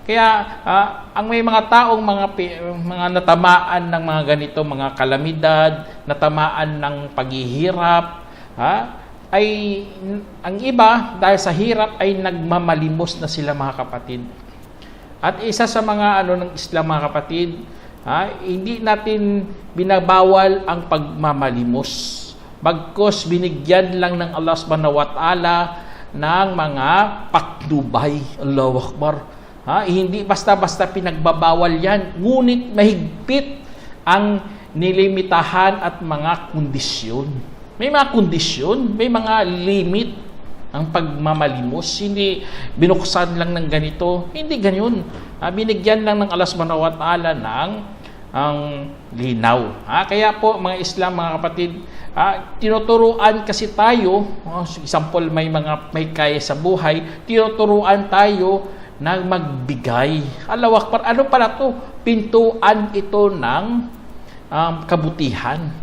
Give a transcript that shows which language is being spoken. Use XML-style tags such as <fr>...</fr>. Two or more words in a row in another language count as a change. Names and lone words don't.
<tl>Kaya ang may mga taong mga natamaan ng mga ganito, mga kalamidad, natamaan ng paghihirap, ay ang iba dahil sa hirap ay nagmamalimos na sila mga kapatid. At isa sa mga ng Islam mga kapatid, hindi natin binabawal ang pagmamalimos. Bagkus binigyan lang ng Allah</tl> <ar>subhanahu wa ta'ala</ar> <tl>ng mga patnubay.</tl> <ar>Allahu Akbar.</ar> <tl>Hindi basta-basta pinagbabawal yan, ngunit mahigpit ang nilimitahan at mga kondisyon. May mga kondisyon, may mga limit ang pagmamalimos. Hindi binuksan lang ng ganito. Hindi ganyan. Binigyan lang ng Allah</tl> <ar>subhanahu wa ta'ala</ar> <tl>ng linaw. Kaya po mga Islam, mga kapatid, tinuturuan kasi tayo, example may kaya sa buhay, tinuturuan tayo na magbigay.</tl> <ar>Allahu Akbar,</ar> <tl>ano pala to? Pintuan ito ng kabutihan.</tl>